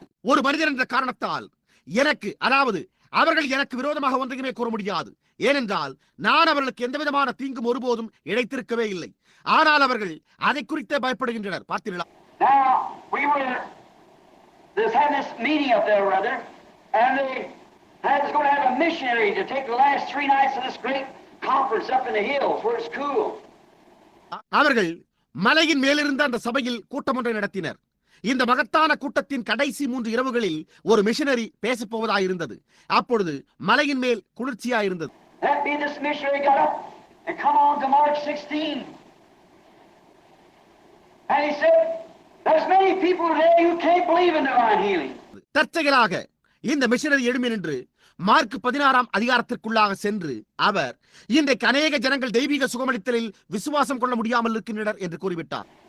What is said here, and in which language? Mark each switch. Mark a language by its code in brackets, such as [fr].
[ta] ஒரு மனிதன் என்ற காரணத்தால் எனக்கு, அதாவது அவர்கள் எனக்கு விரோதமாக ஒன்றையுமே கூற முடியாது. ஏனென்றால் நான் அவர்களுக்கு எந்த விதமான தீங்கும் ஒருபோதும் இழைத்திருக்கவே இல்லை. ஆனால் அவர்கள் அதை குறித்தே பயப்படுகின்றனர். பார்த்தீர்களா? [en] Now we were having this meeting up there, brother, and they was going to have a missionary to take the last 3 nights of this great conference up in the hills where it's cool. [ta] அவர்கள் மலையின் மேலிருந்த அந்த சபையில் கூட்டம் ஒன்றை நடத்தினர். இந்த மகத்தான கூட்டத்தின் கடைசி 3 இரவுகளில் ஒரு மிஷனரி பேசப் போவதாயிருந்தது. அப்பொழுது மலையின் மேல் குளிர்ச்சியாயிருந்தது. [en] That be this missionary got up and come on to March 16. And he said, there's many people today who can't believe in divine healing. [ta] தற்செயலாக இந்த மிஷனரி எழும்பி நின்று மார்க் 16ஆம் அதிகாரத்திற்குள்ளாக சென்று அவர் இன்றைக்கு அநேக ஜனங்கள் தெய்வீக சுகமளித்தலில் விசுவாசம் கொள்ள முடியாமல் இருக்கின்றனர் என்று கூறிவிட்டார்.